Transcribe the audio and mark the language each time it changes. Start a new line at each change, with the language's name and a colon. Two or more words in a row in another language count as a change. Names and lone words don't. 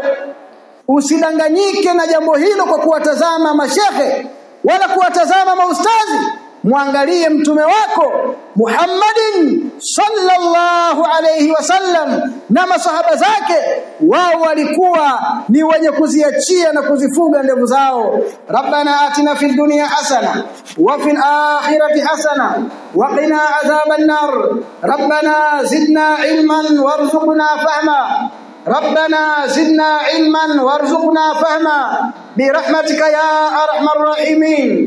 Swahili: Usidanganyike na jambo hilo kwa kuwatazama mashekhe wala kuwatazama maustazi. Muangalie mtume wako Muhammadin
Arabic: صلى الله عليه وسلم
Swahili: na masahaba zake, wao walikuwa ni wenye kuziachia na kuzifuga ndevu zao.
Arabic: ربنا آتنا في الدنيا حسنة وفي الآخرة حسنة وقنا عذاب النار. ربنا زدنا علما وارزقنا فهما. ربنا زدنا علما وارزقنا فهما برحمتك يا أرحم الراحمين.